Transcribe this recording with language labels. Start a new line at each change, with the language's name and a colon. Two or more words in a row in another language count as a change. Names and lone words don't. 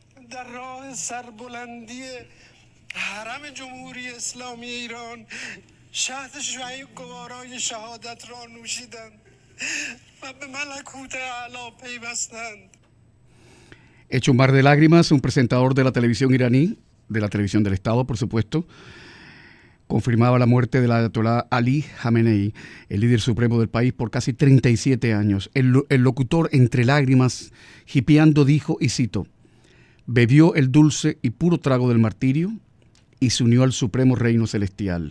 Persian: در راه سربلندی حرم جمهوری اسلامی ایران شهد گوارای شهادت را نوشیدند و به ملکوت اعلی پیوستند.
Spanish: Hecho un mar de lágrimas, un presentador de la televisión iraní, de la televisión del Estado, por supuesto, confirmaba la muerte del ayatolá Ali Khamenei, el líder supremo del país, por casi 37 años. El locutor, entre lágrimas, hipeando, dijo, y cito, bebió el dulce y puro trago del martirio y se unió al supremo reino celestial.